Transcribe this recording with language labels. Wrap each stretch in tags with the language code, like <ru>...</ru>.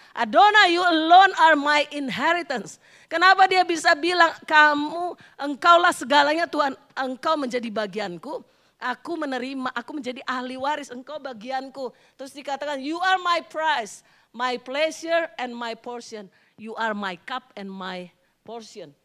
<en>Adonai, you alone are my inheritance.</en> <id>Kenapa dia bisa bilang engkaulah segalanya Tuhan, engkau menjadi bagianku. Aku menerima, aku menjadi ahli waris, engkau bagianku. Terus dikatakan</id> <en>you are my prize, my pleasure and my portion. You are my cup and my portion.</en>